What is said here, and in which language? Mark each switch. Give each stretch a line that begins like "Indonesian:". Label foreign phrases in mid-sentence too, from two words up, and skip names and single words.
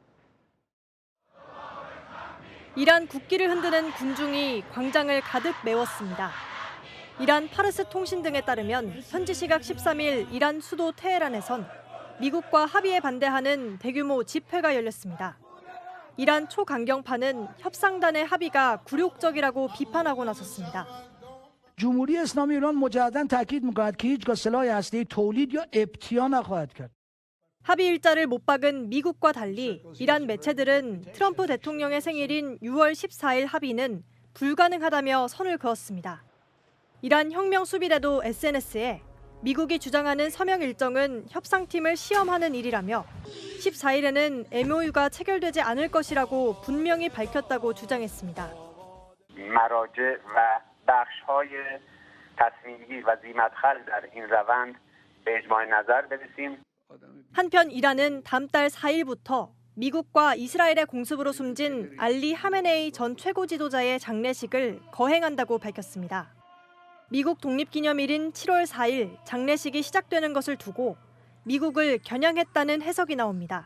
Korean: 이란 국기를 흔드는 군중이 광장을 가득 메웠습니다. 이란 파르스 통신 등에 따르면 현지 시각 13일 이란 수도 테헤란에선 미국과 합의에 반대하는 대규모 집회가 열렸습니다. 이란 초강경파는 협상단의 합의가 굴욕적이라고 비판하고 나섰습니다.
Persian: جمهوری اسلامی ایران مجددا تاکید می‌کند که هیچگاه سلاح هسته‌ای تولید یا ابتیا نخواهد کرد.
Korean: 합의 일자를 못 박은 미국과 달리 이란 매체들은 트럼프 대통령의 생일인 6월 14일 합의는 불가능하다며 선을 그었습니다. 이란 혁명 수비대도 SNS에 미국이 주장하는 서명 일정은 협상팀을 시험하는 일이라며 14일에는 MOU가 체결되지 않을 것이라고 분명히 밝혔다고 주장했습니다.
Persian: مراجع و بخش‌های تصمیم‌گیر و ذی‌مدخل در این روند به اجماع نظر برسیم.
Korean: 한편 이란은 다음 달 4일부터 미국과 이스라엘의 공습으로 숨진 알리 하메네이 전 최고 지도자의 장례식을 거행한다고 밝혔습니다. 미국 독립기념일인 7월 4일 장례식이 시작되는 것을 두고 미국을 겨냥했다는 해석이 나옵니다.